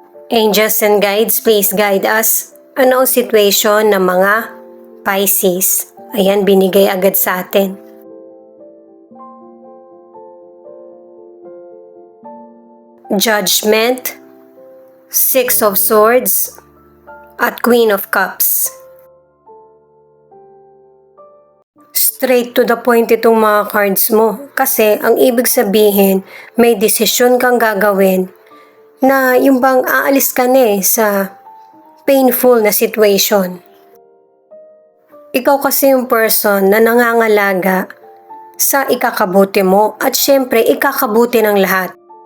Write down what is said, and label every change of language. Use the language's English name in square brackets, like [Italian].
[English] Angels and guides, please guide us. [Filipino] Ano ang situation ng mga Pisces? Ayan, binigay agad sa atin. Judgment, Six of Swords, at Queen of Cups. [English] Straight to the point [Filipino] itong mga cards mo kasi ang ibig sabihin may desisyon kang gagawin na yung bang aalis ka na sa painful na situation. Ikaw kasi yung person na nangangalaga sa ikakabuti mo at syempre ikakabuti ng lahat.